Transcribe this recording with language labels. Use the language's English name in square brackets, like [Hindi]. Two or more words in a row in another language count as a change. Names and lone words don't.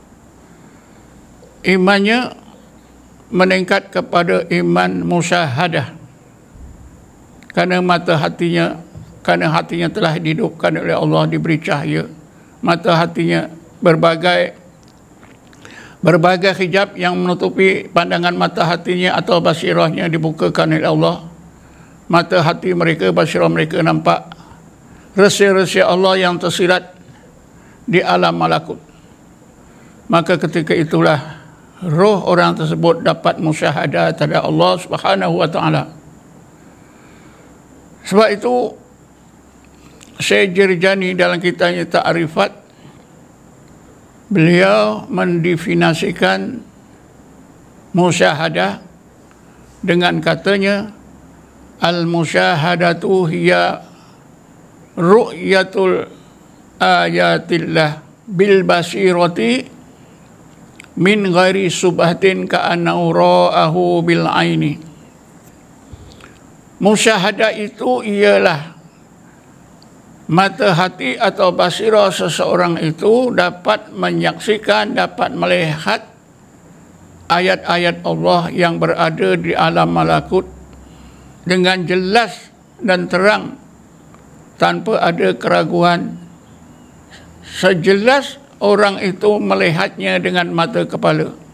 [Malay] Imannya meningkat kepada iman musyahadah karena hatinya telah dihidupkan oleh Allah, diberi cahaya. Mata hatinya berbagai hijab yang menutupi pandangan mata hatinya atau basirahnya dibukakan oleh Allah. Mata hati mereka, basirah mereka nampak rahsia-rahsia Allah yang tersirat di alam malakut. Maka ketika itulah roh orang tersebut dapat musyahadah terhadap Allah [Arabic] سبحانه وتعالى. [Malay] Sebab itu Syekh Jirjani dalam kitabnya Ta'rifat, beliau mendefinisikan musyahadah dengan katanya, [Arabic] المشاهدة هي رؤية آيات الله بالبصيرة من غير شبهة كأنه رآه بالعين. [Malay] Musyahadah itu ialah mata hati atau basirah seseorang itu dapat menyaksikan, dapat melihat ayat-ayat Allah yang berada di alam malakut dengan jelas dan terang tanpa ada keraguan, sejelas orang itu melihatnya dengan mata kepala.